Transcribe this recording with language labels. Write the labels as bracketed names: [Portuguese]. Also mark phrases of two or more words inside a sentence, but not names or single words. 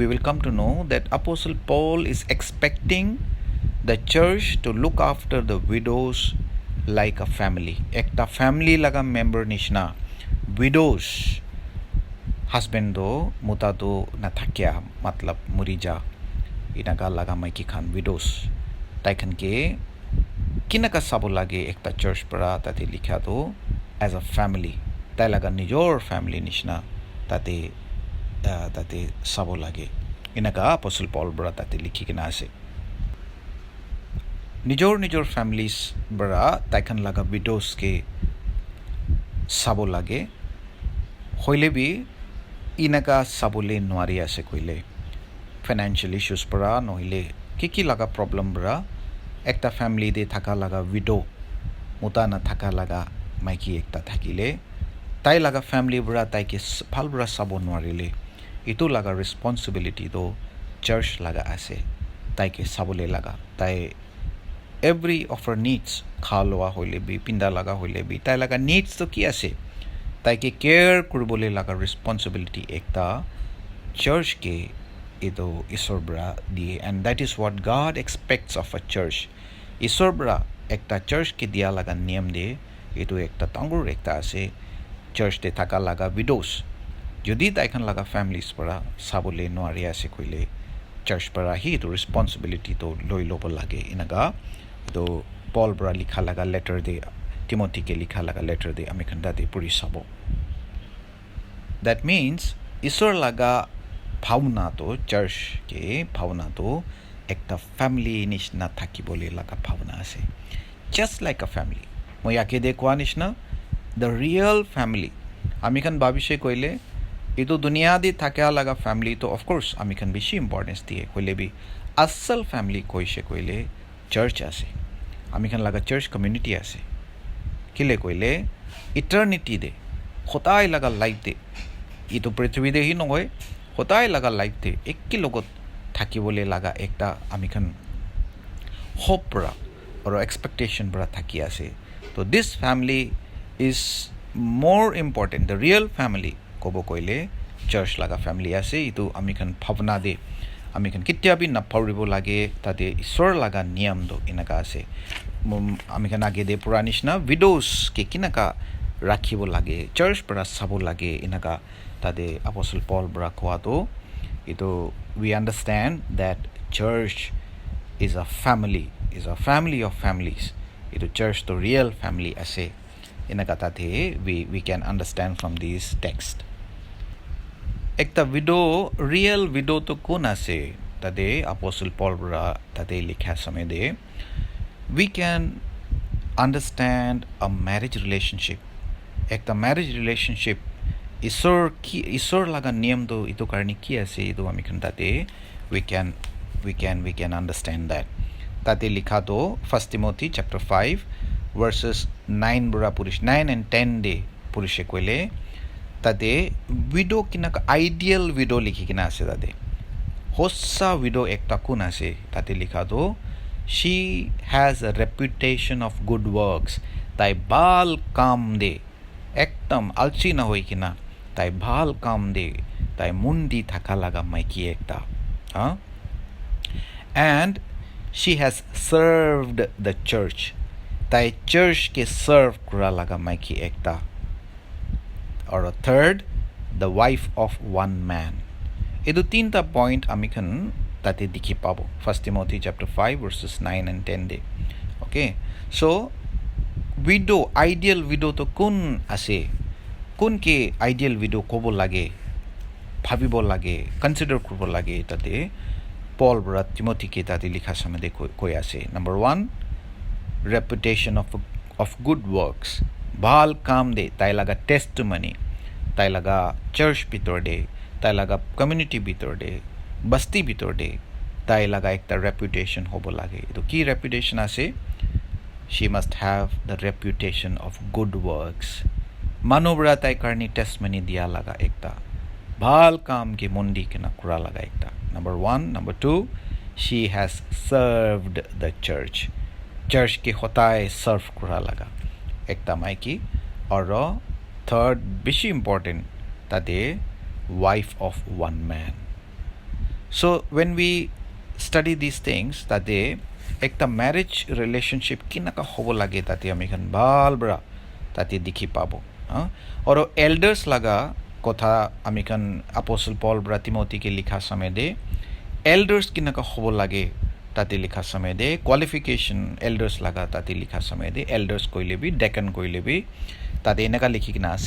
[English] will come to know that Apostle Paul is expecting the church to look after the widows like a family [Naga Pidgin] ekta family laga member nishna [English] widows husband [Naga Pidgin] do muta do na thakya matlab murija inaga laga maiki khan widows tai khan ke kinaka sabo lage ekta church para tate likha do [English] as a family [Naga Pidgin] tai laga nijor family nishna tate sabo lage inaga Apostle Paul bra tate likhikena ase nijor families bra tai khan laga widows ke sabo lage hoile bi inaka sabule nwari ase koile [English] financial issues [Naga Pidgin] para nohile ki laga problem bra ekta family de thaka laga widow muta na thaka laga maiki ekta thakile tai laga family bra tai ke phal bra sabo nwarile itu laga responsibility do church laga ase tai ke sabule laga tai every [English] of her needs [Naga Pidgin] khalwa hoile bi pinda laga hoile bi tai laga needs to ki ase ताकि केयर कुरबोले लगा responsibility एकता church के इतो ईश्वर बरा दिए [English] and that is what God expects of a church [Naga Pidgin] ईश्वर बरा एकता church के दिया लगा नियम दे इतो एकता तंगुर एकता आसे church दे थका लगा widows यदि ताइकन लगा families बरा साबुले नोआरी आसे कोइले church बरा ही तो responsibility तो लोई लोपल लगे इनका तो Paul बरा लिखा लगा letter दे Timothy ke likha laga letter de ami kan date puri sabo [English] that means [Naga Pidgin] isor laga bhavna to church ke bhavna to ekta family nishna thakibole laga bhavna ase [English] just like a family [Naga Pidgin] moi ake de kwa nishna the real family ami kan babishe koile eto duniya de thakya laga family to [English] of course [Naga Pidgin] ami kan beshi importance diye koile bi asal family koise koile church ase ami kan laga church community ase किले कोइले इटर्निटी दे होताय लगा लाइफ दे ये तो पृथ्वी दे ही नगय होताय लगा लाइफ दे एक की लोगत থাকিবলে লাগা একটা আমি খান হোপ বড়া और एक्सपेक्टेशन बड़ा থাকি আছে তো [English] this family is more important the real family [Naga Pidgin] কব কইলে চার্চ লাগা ফ্যামিলি আছে ইতো আমি খান ভাবনা দে আমি খান কিতিয়াবি না পাউরিব লাগে তাতে ঈশ্বর লাগা নিয়ম দো ইনাকা আছে আমি খান আগে দে পুরানিশ না উইডোস কে কিনাকা রাখিব লাগে চার্চ বড়া সাব লাগে ইনাকা তাতে অ্যাপোস্টল পল বড়া কোয়া তো ইতো [English] we understand that church is a family of families [Naga Pidgin] ito church to [English] real family [Naga Pidgin] ase inakata [English] the we can understand from this text [Naga Pidgin] ekta widow [English] real widow [Naga Pidgin] to kun ase tade apostle paul bra tade likha samay de [English] we can understand a marriage relationship [Naga Pidgin] ekta [English] marriage relationship [Naga Pidgin] Isor laga niyam do ito karni ki ase ito ami kan tate [English] we can understand that [Naga Pidgin] tate likha do 1 Timothy [English] chapter 5 verses 9 [Naga Pidgin] bura purish 9 and 10 de purishe koile tate widow kinaka [English] ideal widow [Naga Pidgin] likhi kina ase tate hossa widow ekta kun ase tate likha do [English] she has a reputation of good works [Naga Pidgin] tai bal kam de ekdam alchi na hoi kina tai bhal kam de tai mundi thaka laga maiki ekta [English] and she has served the church [Naga Pidgin] tai church ke serve kura laga maiki ekta [English] or a third the wife of one man [Naga Pidgin] edu tinta point amikhan tate dikhi pabo [English] 1 Timothy chapter 5 verses 9 and 10 [Naga Pidgin] de [English] okay so widow ideal widow [Naga Pidgin] to kun ase kun ke [English] ideal widow [Naga Pidgin] kobo lage bhabibo lage consider korbo lage tate Paul bra Timothy ke tati likha samade koi ase. [English] Number 1, reputation of good works. [Naga Pidgin] Bhal kam de tai laga testimony, tai laga church bitor de, tai laga community bitor de, basti bitor de, tai laga ekta reputation hobo lage. Etu ki reputation ase? [English] She must have the reputation of good works. [Naga Pidgin] Manobra tai karni testimony dia laga ekta. Bhal kam ke mundi kena kura laga ekta. [English] Number 1. Number 2, she has served the church. [Naga Pidgin] Church ke hotai serve kura laga ekta maiki. Aro third, bishi important, tate [English] wife of one man. So when we study these things, [Naga Pidgin] tate ekta [English] marriage relationship [Naga Pidgin] kinaka hobo lage tate ami kan bhal bra tate dikhi pabo. Aro elders laga kotha ami kan Apostle Paul bra Timothy ke likha samay de elders kinaka hobo lage tate likha samay de qualification elders laga tate likha samay de elders koile bi deacon koile bi tate enaka likhi kina ase.